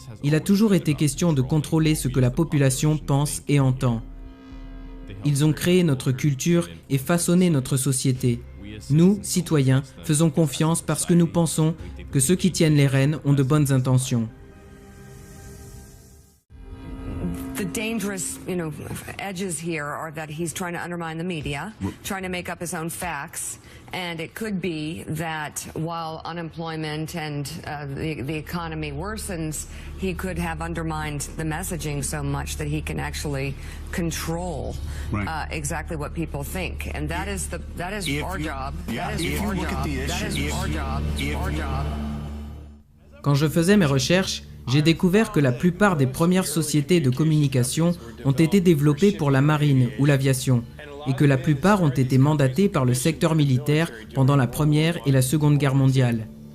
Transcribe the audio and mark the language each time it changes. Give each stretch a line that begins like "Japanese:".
French: Il a toujours été question de contrôler ce que la population pense et entend. Ils ont créé notre culture et façonné notre société. Nous, citoyens, faisons confiance parce que nous pensons que ceux qui tiennent les rênes ont de bonnes intentions.
English: The dangerous, edges here are that he's trying to undermine the media, trying to make up his own facts, and it could be that while unemployment and the economy worsens, he could have undermined the messaging so much that he can actually control exactly what people think, and that is our job. That is our job. That is our job. Our job.
French: Quand je faisais mes recherches, j'ai découvert que la plupart des premières sociétés de communication ont été développées pour la marine ou l'aviation, et que la plupart ont été mandatées par le secteur militaire pendant la Première et la Seconde Guerre mondiale.